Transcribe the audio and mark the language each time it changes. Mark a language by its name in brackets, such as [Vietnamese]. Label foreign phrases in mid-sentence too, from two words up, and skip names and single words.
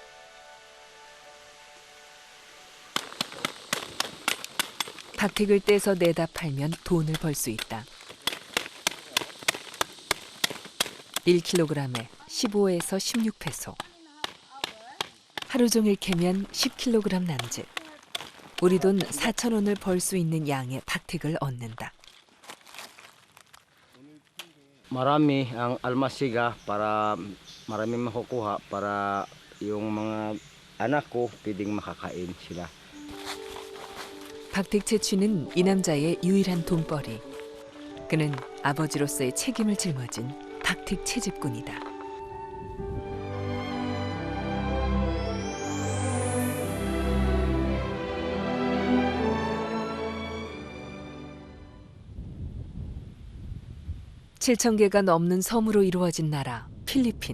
[Korean] 박틱을 떼서 내다 팔면 돈을 벌 수 있다. 1kg에 15에서 16페소. 하루 종일 캐면 10kg 남짓. 우리 돈 4,000원을 벌 수 있는 양의 박틱을 얻는다. [Filipino] Marami ang almasiga para marami makukuha para yung mga anak ko pwedeng makakain sila. [Korean] 박틱 채취는 이 남자의 유일한 돈벌이. 그는 아버지로서의 책임을 짊어진 박틱 채집꾼이다. (7천) 개가 넘는 섬으로 이루어진 나라 필리핀.